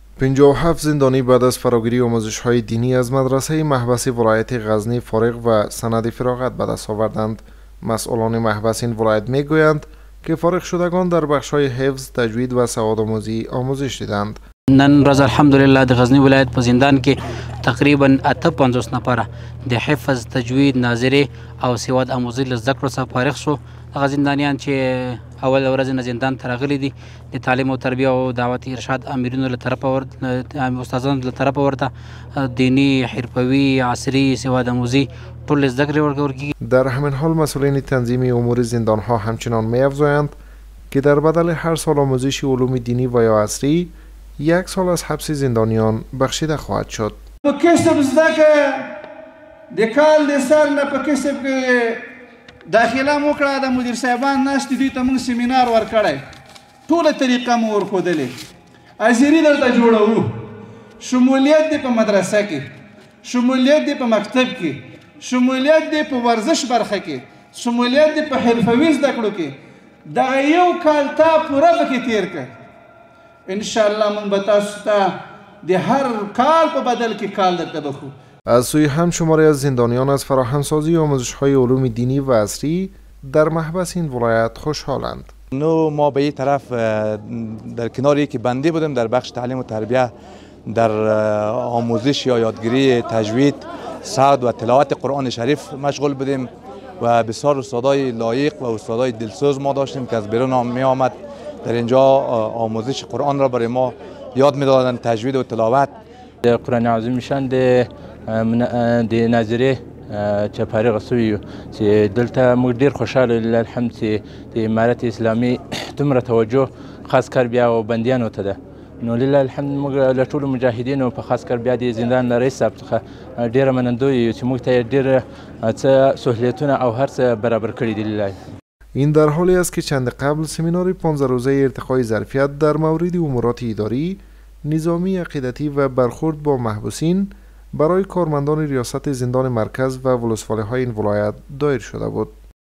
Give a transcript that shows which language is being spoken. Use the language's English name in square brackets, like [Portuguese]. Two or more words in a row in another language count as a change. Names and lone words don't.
[Persian] 57 زندانی بعد از فراگیری آموزش‌های دینی از مدرسه محبس ولایت غزنی فارغ و سند فراغت به دست آوردند. مسئولان محبس این ولایت میگویند که فارغ شدگان در بخش‌های حفظ، تجوید و سوادآموزی آموزش دیدند. [Pashto] نن ورځ الحمدلله د غزنی ولایت په زندان کې تقریبا 58 نفره د حفظ، تجوید، ناظري او سواد آموزي له زده کړو څخه فارغ شو. هغه زندانیان چې اول ورځ نه زندان ته راغلي دي د تعلیم او تربیه او دعوت ارشاد امرینو له طرفه استادانو له طرفه ورته دینی، حرفوي، عصري، سواد آموزي ټول زده کړې ورکول کیږي. [Persian] در همین حال مسئولین تنظیم امور زندان‌ها همچنان می‌افزایند که در بدل هر سال آموزش علوم دینی و یا عصری 1 سال از حبس زندانیان بخشیده خواهد شد. [Pashto] په کسب زده که د کال د سر نه په کسب کې داخله مو کړه، د مدیر صاحبان ناست دوی ته موږ سیمینار ورکړی، ټوله طریقه مو ورښودلې. عصري دلته جوړوو، شمولیت دی په مدرسه کې، شمولیت دی په مکتب کې، شمولیت دی په ورزش برخه کې، شمولیت دی په حرفوي زده کړو کې. دغه یو کال تا پوره پکې تیر کړ. انشاءالله [Persian] من به [Pashto] تاسو ته د هر کال په بدل کې کال درته بخو. [Persian] از سوی هم شماری از زندانیان از فراهمسازی آموزش‌های علوم دینی و عصری در محبس این ولایت خوشحالند. ما به این طرف در کنار یکی بندی بودیم در بخش تعلیم و تربیه، در آموزش یا یادگیری تجوید، سعد و تلاوت قرآن شریف مشغول بودیم و بسیار استادای لایق و استادای دلسوز ما داشتیم که از بیرون می آمد در اینجا آموزش قرآن را برای ما یاد میدادند، تجوید و تلاوت. [Pashto] قرآن عظیم شان د ناظري چې فارغ شوي چې دلته موږ ډېر خوشحاله [Arabic] لله الحمد [Pashto] چې د امارت اسلامي دومره توجه خاص کار بیا او بندیانو ته ده. نو [Arabic] لله الحمد [Pashto] موږ له ټولو مجاهدینو په خاص کار بیا د زندان له رئیس صاحب څخه ډېره منندوی یو چې موږ ته ډېر څه سهولیتونه او هر څه برابر کړي دي لله. [Persian] این در حالی است که چند قبل سمینار 15 روزه ارتقای ظرفیت در مورد امورات اداری، نظامی، عقیدتی و برخورد با محبوسین برای کارمندان ریاست زندان مرکز و ولسوالی‌های این ولایت دایر شده بود.